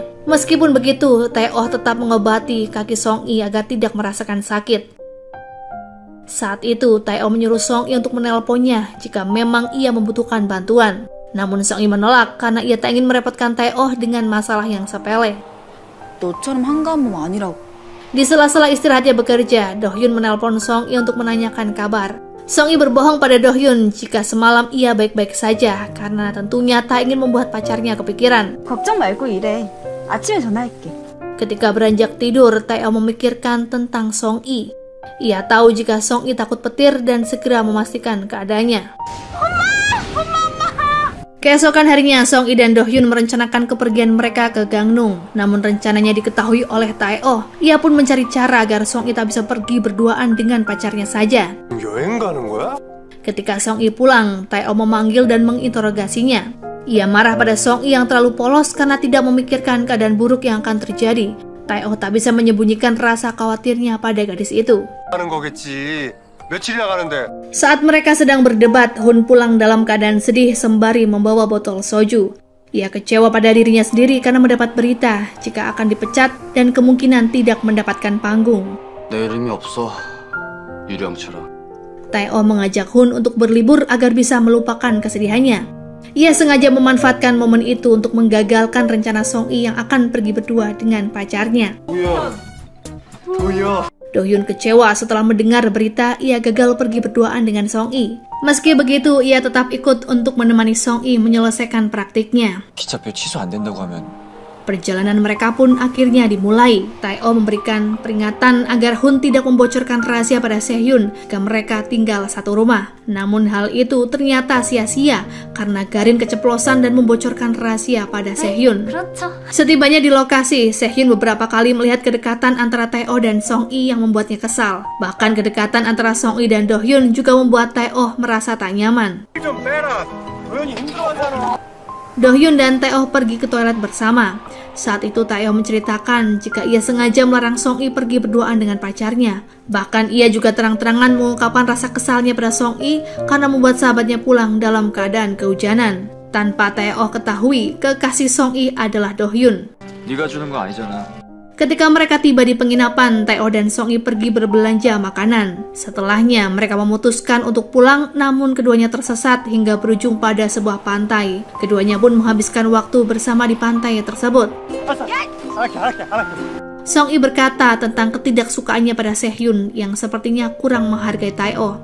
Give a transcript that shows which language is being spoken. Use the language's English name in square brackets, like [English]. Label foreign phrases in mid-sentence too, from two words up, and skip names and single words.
[Indonesian] Meskipun begitu, Tae-oh tetap mengobati kaki Song-i agar tidak merasakan sakit. Saat itu, Tae-oh menyuruh Song-i untuk menelponnya jika memang ia membutuhkan bantuan. Namun Song-i menolak karena ia tak ingin merepotkan Tae-oh dengan masalah yang sepele. [Korean] 너처럼 한가한 몸 아니라고. [Indonesian] Di sela-sela istirahatnya bekerja, Do-hyun menelpon Song-i untuk menanyakan kabar. Song-i berbohong pada Do-hyun jika semalam ia baik-baik saja karena tentunya tak ingin membuat pacarnya kepikiran. [Korean] 걱정 말고 일해. 아침에 전화할게. [Indonesian] Ketika beranjak tidur, Tae-oh memikirkan tentang Song-i. Ia tahu jika Song-i takut petir dan segera memastikan keadaannya. Keesokan harinya, Song-i dan Do-hyun merencanakan kepergian mereka ke Gangnung. Namun rencananya diketahui oleh Tae-oh. Ia pun mencari cara agar Song-i tak bisa pergi berduaan dengan pacarnya saja. [Korean] 여행 가는 거야? [Indonesian] Ketika Song-i pulang, Tae-oh memanggil dan menginterogasinya. Ia marah pada Song-i yang terlalu polos karena tidak memikirkan keadaan buruk yang akan terjadi. Tae-oh tak bisa menyembunyikan rasa khawatirnya pada gadis itu. [Korean] 가는 거겠지. 며칠이나 가는데. [Indonesian] Saat mereka sedang berdebat, Hun pulang dalam keadaan sedih sembari membawa botol soju. Ia kecewa pada dirinya sendiri karena mendapat berita jika akan dipecat dan kemungkinan tidak mendapatkan panggung. [Korean] 내 이름이 없어. 유령처럼. [Indonesian] Tae-oh mengajak Hun untuk berlibur agar bisa melupakan kesedihannya. Ia sengaja memanfaatkan momen itu untuk menggagalkan rencana Song-i yang akan pergi berdua dengan pacarnya. [Korean] 뭐야? [Indonesian] Do-hyun kecewa setelah mendengar berita ia gagal pergi berduaan dengan Song-i. Meski begitu, ia tetap ikut untuk menemani Song-i menyelesaikan praktiknya. [Korean] 기차표 취소 안 된다고 하면 [Indonesian] Perjalanan mereka pun akhirnya dimulai. Tae-oh memberikan peringatan agar Hun tidak membocorkan rahasia pada Se-hyun jika mereka tinggal satu rumah. Namun hal itu ternyata sia-sia karena Garin keceplosan dan membocorkan rahasia pada Se-hyun. [Korean] 그렇죠. [Indonesian] Setibanya di lokasi, Se-hyun beberapa kali melihat kedekatan antara Tae-oh dan Song-i yang membuatnya kesal. Bahkan kedekatan antara Song-i dan Do-hyun juga membuat Tae-oh merasa tak nyaman. [Korean] 좀 빼라. 도현이 힘들어하잖아. [Indonesian] Do-hyun dan Tae-oh pergi ke toilet bersama. Saat itu Tae-oh menceritakan jika ia sengaja melarang Song-i pergi berduaan dengan pacarnya. Bahkan ia juga terang-terangan mengungkapkan rasa kesalnya pada Song-i karena membuat sahabatnya pulang dalam keadaan kehujanan. Tanpa Tae-oh ketahui, kekasih Song-i adalah Do-hyun. [Korean] 네가 주는 거 아니잖아. [Indonesian] Ketika mereka tiba di penginapan, Tae-oh dan Song-i pergi berbelanja makanan. Setelahnya, mereka memutuskan untuk pulang, namun keduanya tersesat hingga berujung pada sebuah pantai. Keduanya pun menghabiskan waktu bersama di pantai tersebut. Song-i berkata tentang ketidaksukaannya pada Se-hyun yang sepertinya kurang menghargai Tae-oh.